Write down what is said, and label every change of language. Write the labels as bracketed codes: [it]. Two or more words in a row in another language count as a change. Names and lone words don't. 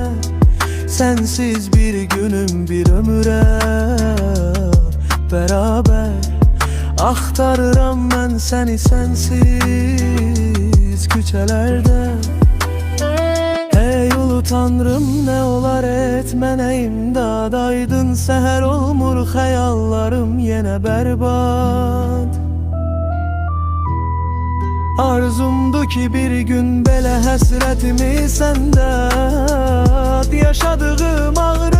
[tr] Sensiz bir günüm bir ömüre beraber. [az] Axtarıram mən [tr] seni sensiz küçelerde. [az] Ey ulu tanrım, ne olar et mənə imdad. Aydın seher olmur xəyallarım yenə bərbad. Arzumdu ki bir gün belə həsrətimi səndə yaşadığım